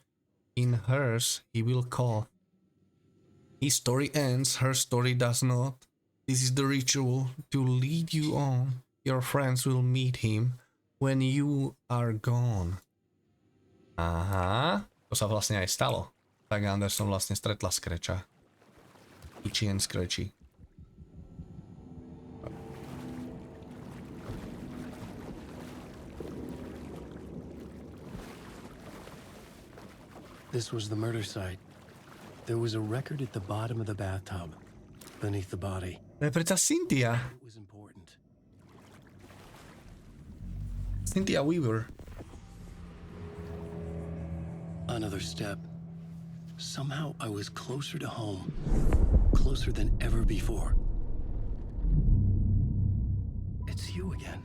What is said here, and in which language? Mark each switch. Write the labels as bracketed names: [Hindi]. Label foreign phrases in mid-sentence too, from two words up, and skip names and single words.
[English] In hers he will call. His story ends. Her story does not. This is the ritual to lead you on. Your friends will meet him when you are gone. [Slovak] Aha, to sa vlastne aj stalo. Saga Anderson vlastne stretla Scratcha. [English] Itchy and Scratchy. This was the murder site. There was a record at the bottom of the bathtub, beneath the body. [Slovak] To je predsa Cynthia. [English] It was important. Cynthia Weaver. Another step. Somehow I was closer to home. Closer than ever before. It's you again.